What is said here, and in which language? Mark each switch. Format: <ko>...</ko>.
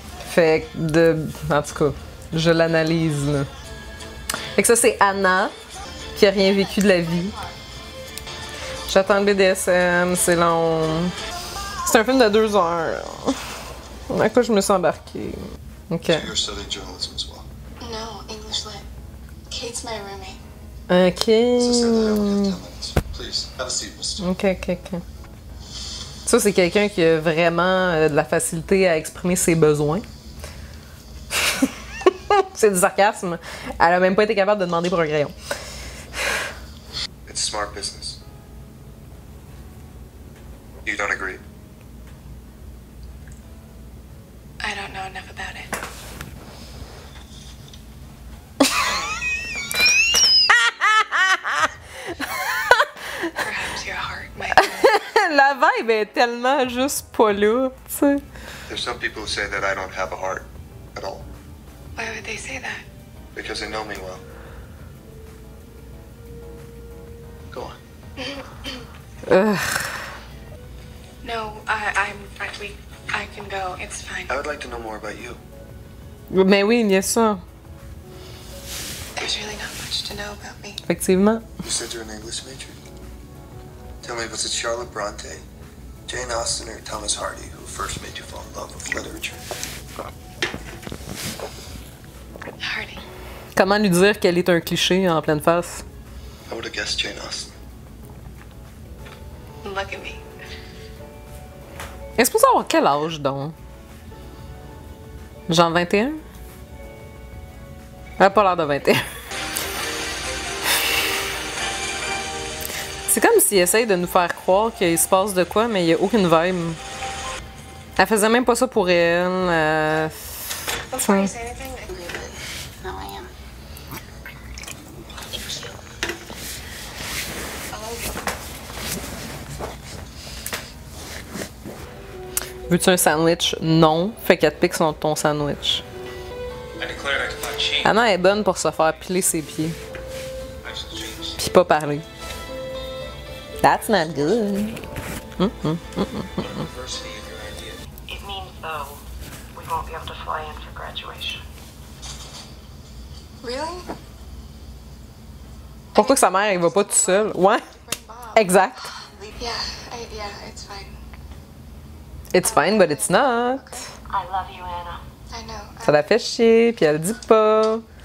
<fr>Fait que, en tout cas, je l'analyse, là. Fait que ça, c'est Anna, qui a rien vécu de la vie. J'attends le BDSM, c'est long. C'est un film de 2 heures. À quoi je me suis embarquée? Ok.</fr> <en>You're studying journalism as well. No, English lit. Kate's my roommate. Ok. So said that I only have 10 minutes. Please, have a seat, Mr. Ok.</en> <fr>Ça, c'est quelqu'un qui a vraiment de la facilité à exprimer ses besoins. C'est du sarcasme. Elle a même pas été capable de demander pour un crayon.</fr> <en>It's smart business. You don't agree? I don't know enough about it. Perhaps your heart might.</en> <fr>La vibe est tellement juste pas là, tu sais.</fr> <en>There's some people who say that I don't have a heart at all Why would they say that? because they know me well. Go on. No, I can go. It's fine. I would like to know more about you.</en> <fr>Mais oui, bien sûr.</fr> <en>There's really not much to know about me.</en> <fr>Effectivement.</fr> <en>You said you're an English major. Tell me, was it Charlotte Bronte, Jane Austen, or Thomas Hardy who first made you fall in love with literature? Hardy.</en> <fr>Comment lui dire qu'elle est un cliché en pleine face?</fr> <en>I would have guessed Jane Austen. Look at me.</en> <fr>Elle est supposée avoir quel âge, donc? Genre 21? Elle a pas l'air de 21. C'est comme s'il essaye de nous faire croire qu'il se passe de quoi, mais il n'y a aucune vibe. Elle faisait même pas ça pour elle.</fr> <en>Before you say anything, I agree with it. No, I am.</en> <fr>Veux-tu un sandwich? Non. Fait qu'elle te pique ton sandwich. Anna est bonne pour se faire piler ses pieds. Puis pas parler.</fr> <en>That's not good. It means, though, we won't be able to fly in for graduation. Really?</en> <fr>Pourquoi que sa mère, elle va pas tout seul? Ouais,</fr> <en>Bring Bob.</en> <fr>exact.</fr> <en>Yeah, it's fine. It's fine, but it's not. I love you, Anna. I know.</en> <fr>Ça la fait chier, puis elle dit pas.</fr>